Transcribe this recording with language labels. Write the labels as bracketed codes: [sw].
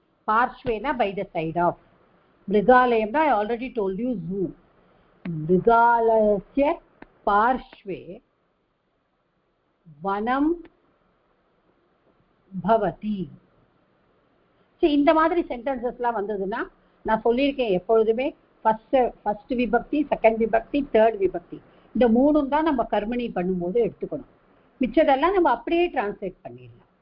[en] पार्श्वे na by the side of. मृगालयम na I already told you zoo. [sa] मृगालयस्य पार्श्वे वनम भवति. [ta] சரி, இந்த மாதிரி சென்டென்சஸ்லாம் வந்ததுன்னா நான் சொல்லியிருக்கேன் எப்பொழுதுமே ஃபர்ஸ்ட் விபக்தி, செகண்ட் விபக்தி, தேர்ட் விபக்தி, இந்த மூணும் தான் நம்ம கர்மணி பண்ணும்போது எடுத்துக்கணும். மிச்சதெல்லாம் நம்ம அப்படியே டிரான்ஸ்லேட் பண்ணிடலாம்.